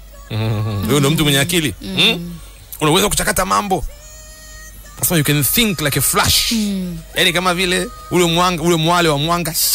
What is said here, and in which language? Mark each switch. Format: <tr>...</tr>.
<sw>Wewe ndio mtu mwenye akili. Una uwezo wa kuchakata mambo.</sw> <en>So you can think like a flash.</en> <sw>Yaani kama vile ule mwale wa mwanga.</sw>